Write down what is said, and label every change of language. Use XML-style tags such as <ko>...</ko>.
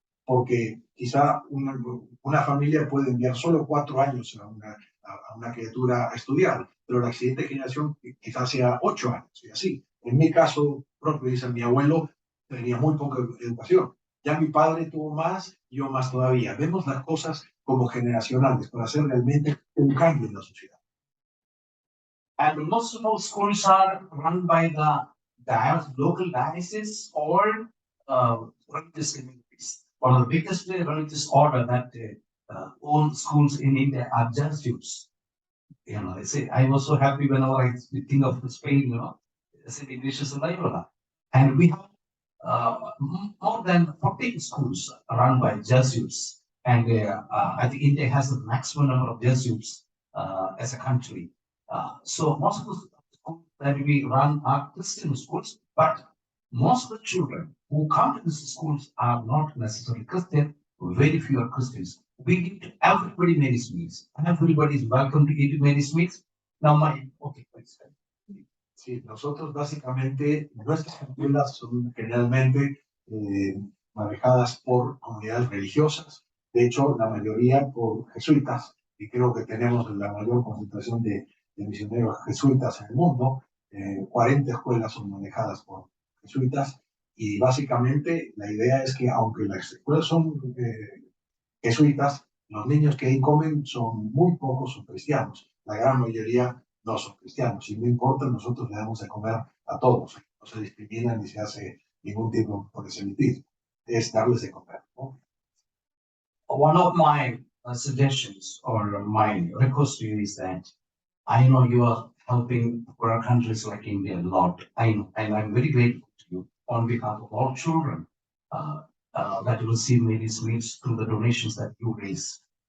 <es>porque quizá una familia puede enviar solo 4 años a una criatura a estudiar, pero la siguiente generación quizás sea 8 años y así. En mi caso propio, dice mi abuelo, tenía muy poca educación. Ya mi padre tuvo más, yo más todavía. Vemos las cosas como generacionales para hacer realmente un cambio en la sociedad.</es> <en>And most of our schools are run by the local diocese or religious communities. One of the biggest religious order that own schools in India are Jesuits. You know, I say I was so happy whenever I think of Spain. You know, St. Ignatius of Loyola, and we have more than 14 schools run by Jesuits. And I think India has the maximum number of Jesuits as a country. So most of the schools that we run are Christian schools, but most of the children who come to these schools are not necessarily Christian. Very few are Christians. We give to everybody Mary's meals. Everybody is welcome to eat Mary's meals. Now, okay, please.</en> <es>Sí, nosotros básicamente, nuestras escuelas son generalmente manejadas por comunidades religiosas, de hecho la mayoría por jesuitas, y creo que tenemos la mayor concentración de misioneros jesuitas en el mundo. 40 escuelas son manejadas por jesuitas, y básicamente la idea es que aunque las escuelas son jesuitas, los niños que ahí comen son muy pocos, son cristianos, la gran mayoría no son cristianos, y no importa, nosotros le damos de comer a todos, no se discrimina ni se hace ningún tipo de proselitismo, es darles de comer, ¿no?</es> <en>One of my suggestions or my request to you is that I know you are helping poorer countries like India a lot. I know, and I'm very grateful to you on behalf of all children that receive Mary's meals through the donations that you raise.</en>